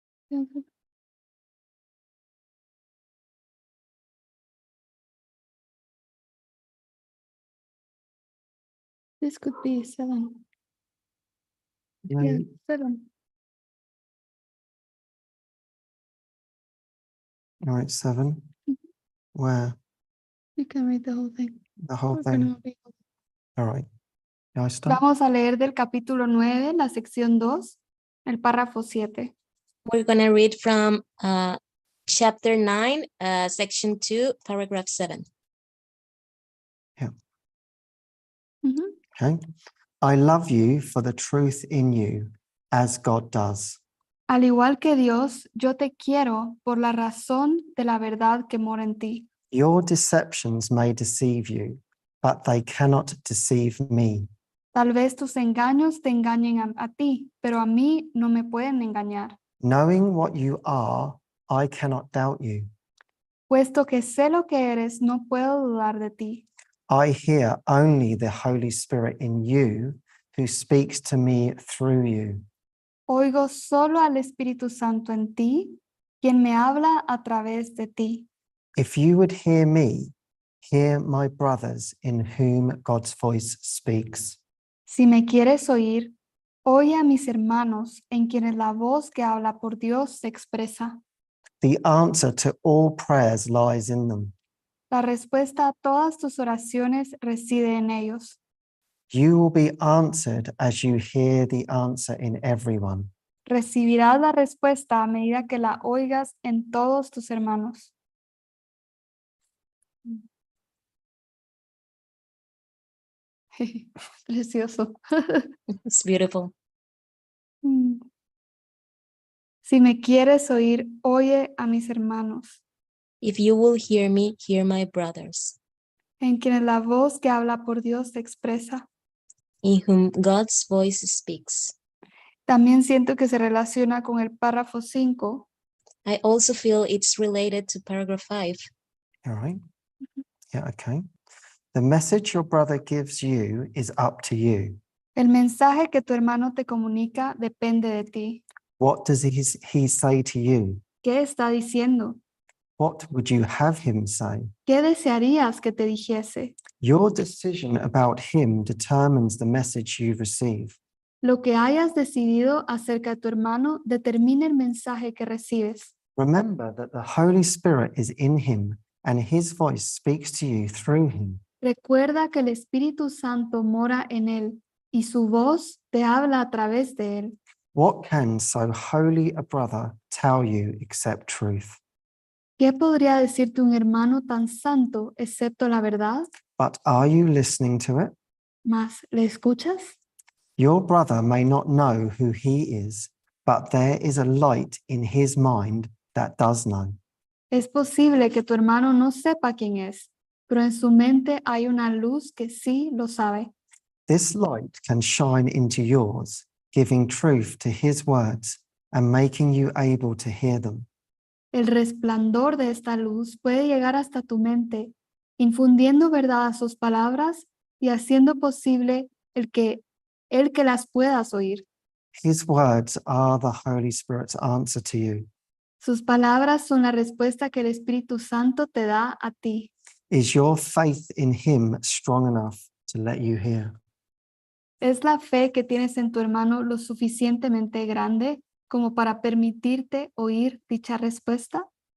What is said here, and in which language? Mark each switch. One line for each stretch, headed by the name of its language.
English: Yeah, this could be 7. Yeah, 7. All right, 7. Mhm. Where? You can read the whole thing. The whole Or thing. can I read? All right. Can I start?
Spanish: Vamos a leer del capítulo 9, la sección 2, el párrafo 7.
English: We're going to read from chapter 9, section 2, paragraph 7. Ujú. Okay. I love you for the truth in you, as God does.
Spanish: Al igual que Dios, yo te quiero por la razón de la verdad que mora en ti.
English: Your deceptions may deceive you, but they cannot deceive me.
Spanish: Tal vez tus engaños te engañen a ti, pero a mí no me pueden engañar.
English: Knowing what you are, I cannot doubt you.
Spanish: Puesto que sé lo que eres, no puedo dudar de ti.
English: I hear only the Holy Spirit in you who speaks to me through you.
Spanish: Oigo solo al Espíritu Santo en ti, quien me habla a través de ti.
English: If you would hear me, hear my brothers in whom God's voice speaks.
Spanish: Si me quieres oír, oye a mis hermanos en quienes la voz que habla por Dios se expresa.
English: The answer to all prayers lies in them.
Spanish: La respuesta a todas tus oraciones reside en ellos.
English: You will be answered as you hear the answer in everyone.
Spanish: Recibirás la respuesta a medida que la oigas en todos tus hermanos. Precioso.
English: It's beautiful.
Spanish: Si me quieres oír, oye a mis hermanos,
English: If you will hear me, hear my brothers,
Spanish: en quienes la voz que habla por Dios se expresa.
English: in whom God's voice speaks.
Spanish: También siento que se relaciona con el párrafo 5.
English: I also feel it's related to paragraph 5. All right? Yeah, okay. The message your brother gives you is up to you.
Spanish: El mensaje que tu hermano te comunica depende de ti.
English: What does he say to you?
Spanish: ¿Qué está diciendo?
English: What would you have him say?
Spanish: ¿Qué desearías que te dijese?
English: Your decision about him determines the message you receive.
Spanish: Lo que hayas decidido acerca de tu hermano determina el mensaje que recibes.
English: Remember that the Holy Spirit is in him and his voice speaks to you through him.
Spanish: Recuerda que el Espíritu Santo mora en él y su voz te habla a través de él.
English: What can so holy a brother tell you except truth?
Spanish: ¿Qué podría decirte un hermano tan santo excepto la verdad?
English: But are you listening to it?
Spanish: ¿Mas le escuchas?
English: Your brother may not know who he is, but there is a light in his mind that does know.
Spanish: Es posible que tu hermano no sepa quién es, pero en su mente hay una luz que sí lo sabe.
English: This light can shine into yours, giving truth to his words and making you able to hear them.
Spanish: El resplandor de esta luz puede llegar hasta tu mente, infundiendo verdad a sus palabras y haciendo posible el que las puedas oír.
English: His words are the Holy Spirit's answer to you.
Spanish: Sus palabras son la respuesta que el Espíritu Santo te da a ti.
English: Is your faith in him strong enough to let you hear?
Spanish: ¿Es la fe que tienes en tu hermano lo suficientemente grande como para permitirte oír dicha respuesta?